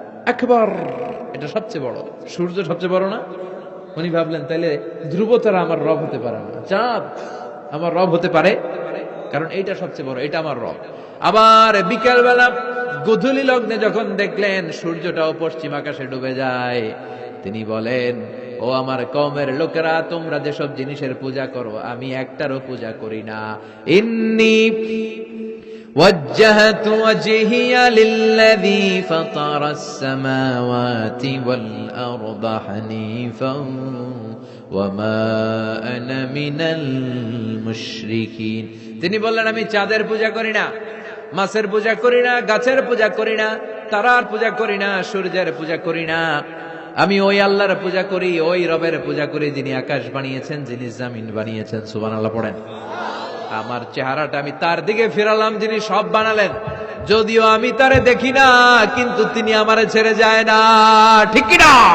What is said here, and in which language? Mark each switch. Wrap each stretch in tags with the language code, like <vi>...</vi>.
<bn>আকবার, এটা সবচেয়ে বড়। সূর্য সবচেয়ে বড় না? উনি ভাবলেন তাইলে ধ্রুব তারা আমার রব হতে পারে না, চাঁদ আমার রব হতে পারে, কারণ এইটা সবচেয়ে বড়, এটা আমার রব। আবার বিকেল বেলা গোধূলি লগ্নে যখন দেখলেন সূর্যটাও পশ্চিম আকাশে ডুবে যায়, তিনি বলেন, ও আমার কওমের লোকেরা, তোমরা যেসব জিনিসের পূজা করো আমি একটারও পূজা করি না।</bn> <ar>ইন্নী وجهت وجهي للذي فطر السماوات والأرض حنيفا وما أنا من المشركين।</ar> <bn>তিনি বললেন আমি চাঁদের পূজা করি না, মাছের পূজা করি না, গাছের পূজা করি না, তারার পূজা করি না, সূর্যের পূজা করি না। আমি ওই আল্লাহর পূজা করি, ওই রবের পূজা করি যিনি আকাশ বানিয়েছেন, যিনি জমিন বানিয়েছেন। সুবহানাল্লাহ পড়েন। আমার চেহারাটা আমি তার দিকে ফিরালাম যিনি সব বানালেন, যদিও আমি তারে দেখি না, কিন্তু তিনি আমারে ছেড়ে যায় না, ঠিক কি না?</bn>